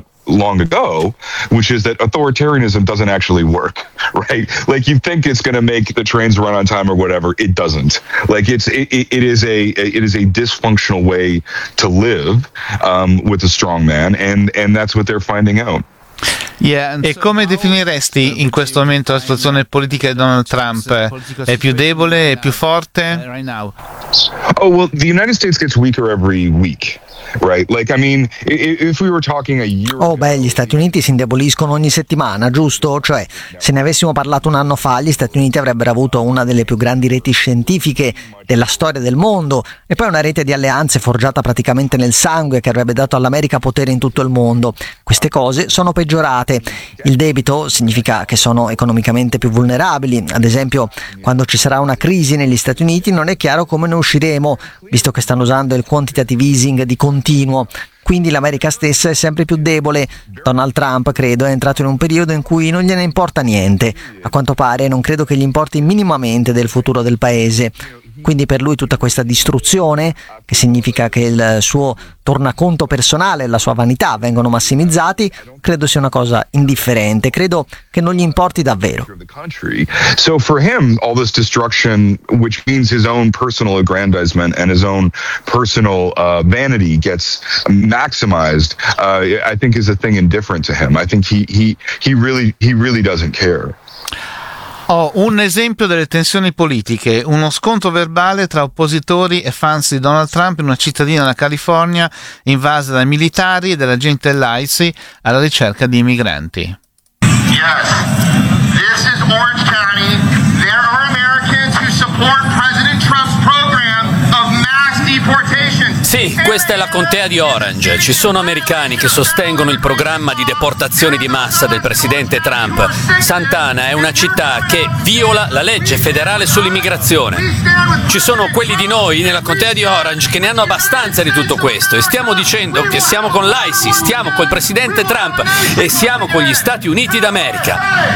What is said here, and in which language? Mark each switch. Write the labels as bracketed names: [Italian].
[English] Long ago, which is that authoritarianism doesn't actually work, right? Like you think it's going to make the trains run on time or whatever, it doesn't. Like it is a dysfunctional way to live with a strong man, and that's what they're finding out. [Italian] E come definiresti in questo momento la situazione politica di Donald Trump? È più debole? È più forte? [English] Oh, well, the United States gets weaker every week. [Italian] Gli Stati Uniti si indeboliscono ogni settimana, giusto? Cioè, se ne avessimo parlato un anno fa, gli Stati Uniti avrebbero avuto una delle più grandi reti scientifiche della storia del mondo e poi una rete di alleanze forgiata praticamente nel sangue che avrebbe dato all'America potere in tutto il mondo. Queste cose sono peggiorate. Il debito significa che sono economicamente più vulnerabili. Ad esempio, quando ci sarà una crisi negli Stati Uniti non è chiaro come ne usciremo, visto che stanno usando il quantitative easing di continuo. Quindi l'America stessa è sempre più debole. Donald Trump, credo, è entrato in un periodo in cui non gliene importa niente. A quanto pare non credo che gli importi minimamente del futuro del paese. Quindi per lui tutta questa distruzione, che significa che il suo tornaconto personale e la sua vanità vengono massimizzati, credo sia una cosa indifferente, credo che non gli importi davvero. [English] So for him all this destruction, which means his own personal aggrandizement and his own personal vanity gets maximized, I think is a thing indifferent to him. I think he really doesn't care. [Italian] Ho un esempio delle tensioni politiche, uno scontro verbale tra oppositori e fans di Donald Trump in una cittadina della California invasa dai militari e dall'agente dell'ICE alla ricerca di immigranti. [English] Yes, this is Orange County. There are Americans who support President Trump's program of mass deportation. [Italian] Sì, questa è la contea di Orange. Ci sono americani che sostengono il programma di deportazione di massa del presidente Trump. Sant'Ana è una città che viola la legge federale sull'immigrazione. Ci sono quelli di noi nella contea di Orange che ne hanno abbastanza di tutto questo e stiamo dicendo che siamo con l'ISIS, stiamo col presidente Trump e siamo con gli Stati Uniti d'America.